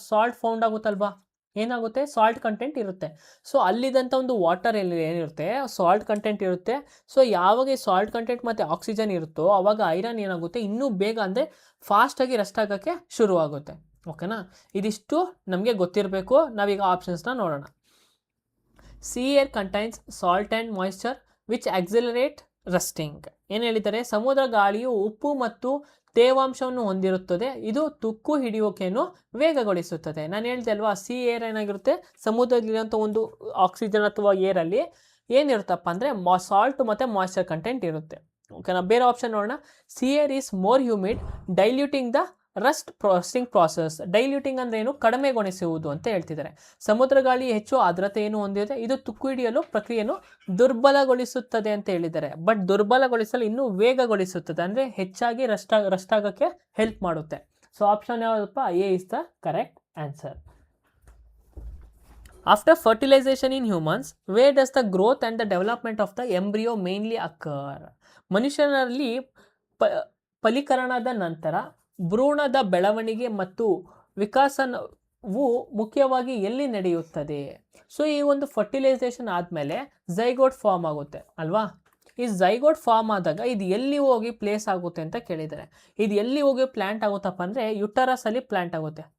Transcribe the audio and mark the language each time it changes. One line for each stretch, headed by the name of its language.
Kannada: Salt found ಆಗುತ್ತಲ್ವಾ? ಏನಾಗುತ್ತೆ? Salt content ಇರುತ್ತೆ. So ಅಲ್ಲಿದ್ದಂಥ ಒಂದು ವಾಟರ್ ಏನಿರುತ್ತೆ, ಸಾಲ್ಟ್ ಕಂಟೆಂಟ್ ಇರುತ್ತೆ. ಸೊ ಯಾವಾಗ ಈ ಸಾಲ್ಟ್ ಕಂಟೆಂಟ್ ಮತ್ತು ಆಕ್ಸಿಜನ್ ಇರುತ್ತೋ ಆವಾಗ ಐರನ್ ಏನಾಗುತ್ತೆ? ಇನ್ನೂ ಬೇಗ ಅಂದರೆ ಫಾಸ್ಟಾಗಿ ರಸ್ಟ್ ಆಗೋಕ್ಕೆ ಶುರುವಾಗುತ್ತೆ. ಓಕೆನಾ, ಇದಿಷ್ಟು ನಮಗೆ ಗೊತ್ತಿರಬೇಕು. ನಾವೀಗ ಆಪ್ಷನ್ಸ್ನ ನೋಡೋಣ.
English: Sea air contains salt and moisture which accelerate rusting.
Kannada: ಏನು ಹೇಳಿದ್ದಾರೆ? ಸಮುದ್ರ ಗಾಳಿಯು ಉಪ್ಪು ಮತ್ತು ತೇವಾಂಶವನ್ನು ಹೊಂದಿರುತ್ತದೆ, ಇದು ತುಕ್ಕು ಹಿಡಿಯೋಕೆಯನ್ನು ವೇಗಗೊಳಿಸುತ್ತದೆ. ನಾನು ಹೇಳ್ದೆ ಅಲ್ವಾ, ಸಿ ಏರ್ ಏನಾಗಿರುತ್ತೆ? ಸಮುದ್ರದಲ್ಲಿರುವಂಥ ಒಂದು ಆಕ್ಸಿಜನ್ ಅಥವಾ ಏರಲ್ಲಿ ಏನಿರುತ್ತಪ್ಪ ಅಂದರೆ ಸಾಲ್ಟ್ ಮತ್ತು ಮಾಯ್ಸ್ಚರ್ ಕಂಟೆಂಟ್ ಇರುತ್ತೆ. ಓಕೆನಾ, ಬೇರೆ ಆಪ್ಷನ್ ನೋಡೋಣ.
English: See air is more humid diluting the rust processing process.
Kannada: Diluting ಅಂದರೆ ಏನು? ಕಡಿಮೆಗೊಳಿಸುವುದು ಅಂತ ಹೇಳ್ತಿದ್ದಾರೆ. ಸಮುದ್ರ ಗಾಳಿ ಹೆಚ್ಚು ಆರ್ದ್ರತೆಯನ್ನು ಹೊಂದಿದೆ, ಇದು ತುಕ್ಕು ಹಿಡಿಯಲು ಪ್ರಕ್ರಿಯೆಯನ್ನು ದುರ್ಬಲಗೊಳಿಸುತ್ತದೆ ಅಂತ ಹೇಳಿದ್ದಾರೆ. ಬಟ್ ದುರ್ಬಲಗೊಳಿಸಲು ಇನ್ನೂ ವೇಗಗೊಳಿಸುತ್ತದೆ, ಅಂದರೆ ಹೆಚ್ಚಾಗಿ ರಸ್ಟ್ ಆಗೋಕ್ಕೆ ಹೆಲ್ಪ್ ಮಾಡುತ್ತೆ. ಸೊ ಆಪ್ಷನ್ ಯಾವುದಪ್ಪ?
English: A is the correct answer. After fertilization in humans, where does the growth and the development of the embryo mainly occur?
Kannada: ಮನುಷ್ಯನಲ್ಲಿ ಫಲೀಕರಣದ ನಂತರ ಭ್ರೂಣದ ಬೆಳವಣಿಗೆ ಮತ್ತು ವಿಕಾಸವು ಮುಖ್ಯವಾಗಿ ಎಲ್ಲಿ ನಡೆಯುತ್ತದೆ? ಸೊ ಈ ಒಂದು ಫರ್ಟಿಲೈಸೇಷನ್ ಆದಮೇಲೆ ಝೈಗೋಟ್ ಫಾರ್ಮ್ ಆಗುತ್ತೆ ಅಲ್ವಾ? ಈ ಝೈಗೋಟ್ ಫಾರ್ಮ್ ಆದಾಗ ಇದು ಎಲ್ಲಿ ಹೋಗಿ ಪ್ಲೇಸ್ ಆಗುತ್ತೆ ಅಂತ ಕೇಳಿದ್ದಾರೆ. ಇದು ಎಲ್ಲಿ ಹೋಗಿ ಪ್ಲ್ಯಾಂಟ್ ಆಗುತ್ತಪ್ಪ ಅಂದರೆ ಯುಟರಸಲ್ಲಿ ಪ್ಲ್ಯಾಂಟ್ ಆಗುತ್ತೆ.